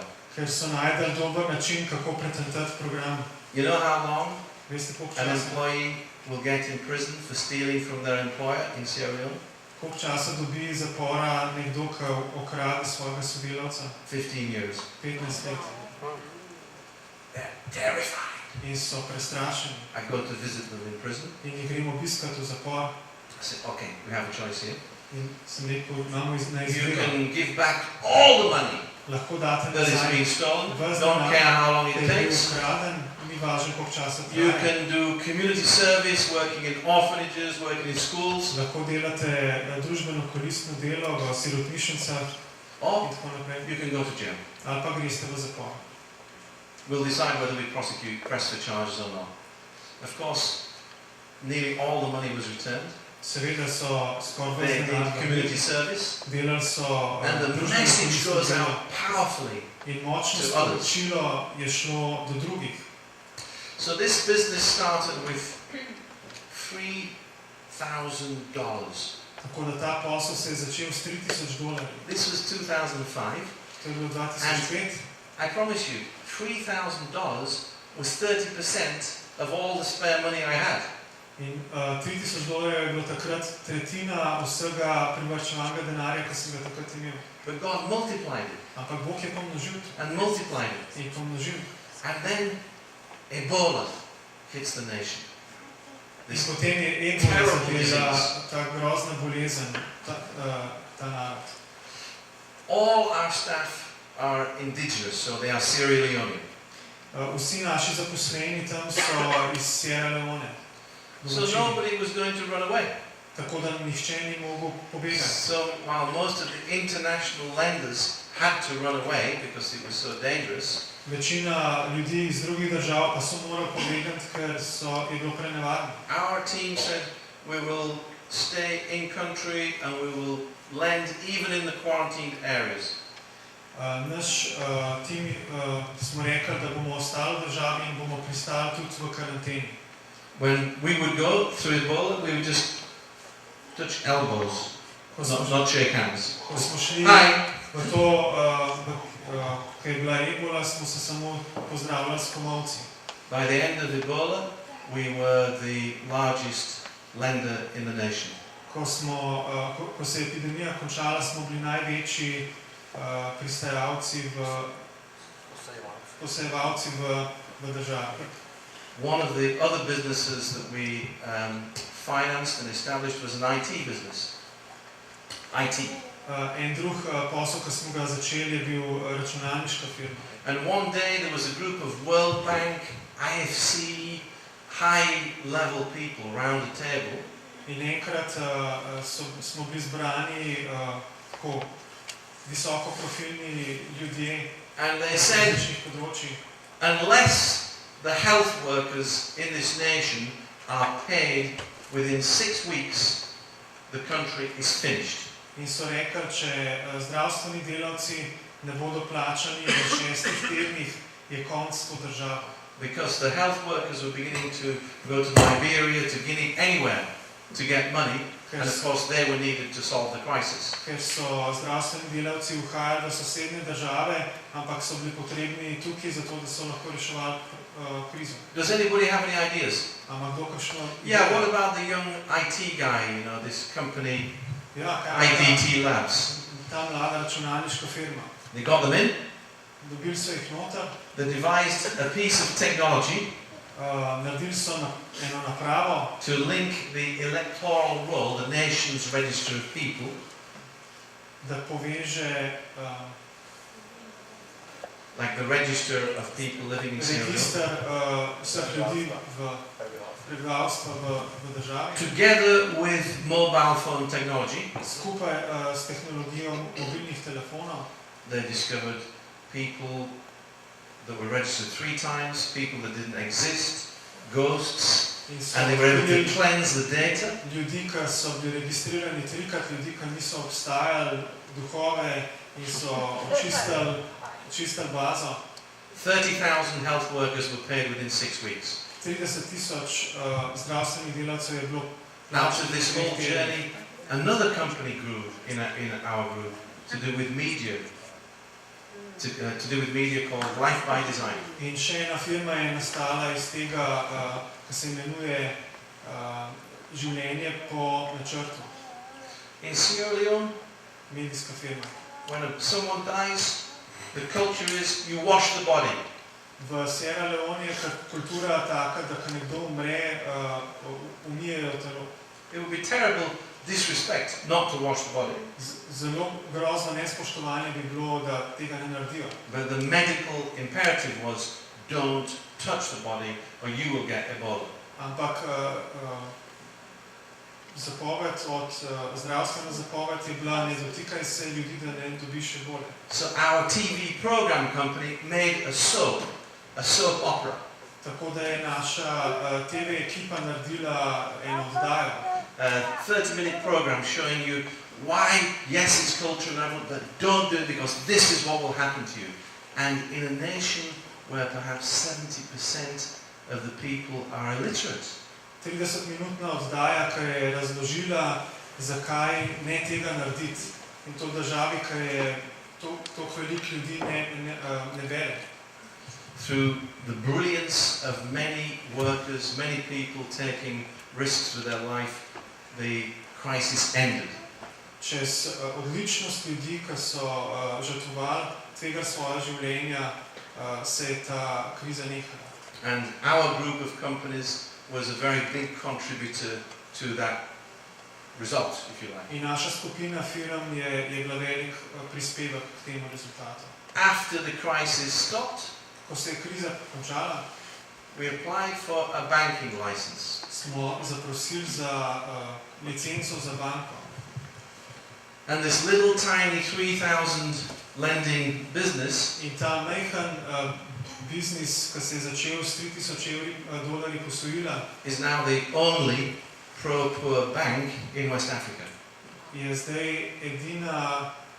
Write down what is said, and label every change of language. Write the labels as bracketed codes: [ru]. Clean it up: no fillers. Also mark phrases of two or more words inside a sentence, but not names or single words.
[sl] Ker so najdel dober način, kako pretentati program. [en] You know how long [sl] Veste, koliko [en] an [sl] časa? [en] employee will get in prison for stealing from their employer in Sierra Leone? [sl] Koliko časa dobi zapora nekdo, ki okrade svojega sodelavca? [en] 15 years. [sl] 15 let. [en] They're terrified. [sl] In so prestrašeni. [en] I go to visit them in prison. [sl] In jih gremo obiskati v zapor. [en] I say, okay, we have a choice here. [sl] In sem rekel, imamo na [en] You [sl] izbiro. [en] can give back all the money [sl] Lahko date [en] that has [sl] nazaj. [en] been stolen. [sl] Ves [en] Don't [sl] denar, [en] care how long it [sl] ki je bil [en] takes. [sl] ukraden, ni važno, koliko časa [en] You [sl] traja. [en] can do community service, working in orphanages, working in schools. [sl] Lahko delate družbeno koristno delo v sirotišnicah in [en] Or [sl] tako naprej. [en] you can go to jail. [sl] Ali pa greste v zapor. [en] We'll decide whether we press the charges or not. Of course, nearly all the money was returned. [sl] Seveda so skoraj [en] They [sl] ves [en] did [sl] denar [en] community service. [sl] delali so [en] And the [sl] družbeno [en] message [sl] koristno [en] goes [sl] delo. [en] out powerfully. [sl] In močno [en] to others. [sl] sporočilo je šlo do drugih. [en] So this business started with $3,000. [sl] Tako da ta posel se je začel s $3,000. [en] This was 2005. [sl] To je bilo 2005. [en] I promise you, $3,000 was 30% of all the spare money I had. [sl] In $3,000 je bilo takrat tretjina vsega privarčevanega denarja, ki sem ga takrat imel. [en] But God multiplied it [sl] Ampak Bog je pomnožil to. [en] and multiplied it. [sl] In pomnožil. [en] And then Ebola hits the nation. [sl] In [en] This [sl] potem je Ebola [en] terrible [sl] zadela [en] disease. [sl] ta grozna bolezen, ta narod. [en] All our staff are indigenous, so they are Sierra Leone. [sl] Vsi naši zaposleni tam so iz Sierra Leone. [en] So nobody was going to run away. [sl] Tako da nihče ni mogel pobegati. [en] So while most of the international lenders had to run away because it was so dangerous, [sl] Večina ljudi iz drugih držav pa so morali pobegati, ker je bilo prenevarno. [en] our team said we will stay in country and we will lend even in the quarantined areas. [sl] Naš tim smo rekli, da bomo ostali v državi in bomo pristali tudi v karanteni. [en] When we would go through Ebola, we would just touch elbows, not shake hands. [sl] Ko smo šli Hi! v to, ko je bila Ebola, smo se samo pozdravljali s komolci. [en] By the end of Ebola, we were the largest lender in the nation. [sl] Ko se je epidemija končala, smo bili največji posejevalci v državi. [en] One of the other businesses that we financed and established was an IT business. IT. [sl] En drug posel, ki smo ga začeli, je bil računalniška firma. [en] And one day there was a group of World Bank, IFC, high-level people around the table. [sl] In enkrat smo bili zbrani tako visokoprofilni ljudje [en] And they [sl] na [en] said, [sl] različnih področjih. [en] unless the health workers in this nation are paid within 6 weeks, the country is finished. [sl] In so rekli, če zdravstveni delavci ne bodo plačani v 6 tednih, je konc to država. [en] Because the health workers were beginning to go to Liberia, to Guinea, anywhere to get money, and of course they were needed to solve the crisis. [sl] Ker so zdravstveni delavci uhajali v sosednje države, ampak so bili potrebni tukaj zato, da so lahko reševali krizo. [en] Does anybody have any ideas? [sl] Ama kdo kakšno... [en] Yeah, what about the young IT guy, you know, this company, [sl] Ja, kaj je IDT Labs? ta mlada računalniška firma. [en] They got them in, [sl] Dobili so jih noter, [en] they devised a piece of technology [sl] naredili so eno napravo, [en] to link the electoral roll, the nation's register of people, [sl] da poveže [en] like the register of people living in Sierra Leone, [sl] register vseh ljudi v prebivalstva v državi, [en] together with mobile phone technology. [sl] skupaj s tehnologijo mobilnih telefonov. [en] They discovered people that were registered 3 times, people that didn't exist, ghosts, [sl] In so [en] and they were able to [sl] odkrili [en] cleanse the data. [sl] ljudi, ki so bili registrirani 3-krat, ljudi, ki niso obstajali, duhove in so očistili bazo. [en] 30,000 health workers were paid within 6 weeks. [sl] 30,000 zdravstvenih delavcev je bilo [en] Out of this whole journey, another company grew in our group to do with media, to do with media called Life by Design. [sl] In še ena firma je nastala iz tega, ki se imenuje življenje po načrtu. [en] In Sierra Leone, [sl] Medijska firma. [en] when someone dies, The culture is you wash the body. [sl] V Sierra Leone je kultura taka, da ko nekdo umre, umijejo telo. [en] It would be terrible disrespect not to wash the body. [sl] Zelo grozno nespoštovanje bi bilo, da tega ne naredijo. [en] But the medical imperative was don't touch the body or you will get Ebola. [sl] Ampak zdravstvena zapoved je bila, ne dotikaj se ljudi, da ne dobiš ebole. [en] So our TV program company made a soap opera. [sl] Tako da je naša TV ekipa naredila eno oddajo. [en] A 30-minute program showing you why, yes, it's cultural, but don't do it because this is what will happen to you. And in a nation where perhaps 70% of the people are illiterate. [sl] 30-minutna oddaja, ki je razložila, zakaj ne tega narediti. In to v državi, ki je toliko veliko ljudi ne vere. [en] Through the brilliance of many workers, many people taking risks with their life, the crisis ended. [sl] Čez odličnost ljudi, ki so žrtvovali tvega svoja življenja, se je ta kriza nehala. [en] And our group of companies was a very big contributor to that result, if you like. [sl] In naša skupina firm je bila velik prispevek k temu rezultatu. [en] After the crisis stopped, [sl] ko se je kriza končala, [en] we applied for a banking license. [sl] Smo zaprosili za licenco za banko. [en] And this little tiny 3,000 lending business [sl] in ta majhen biznis, ki se je začel s $3,000 posojila, [en] is now the only pro-poor bank in West Africa. [sl] Je zdaj edina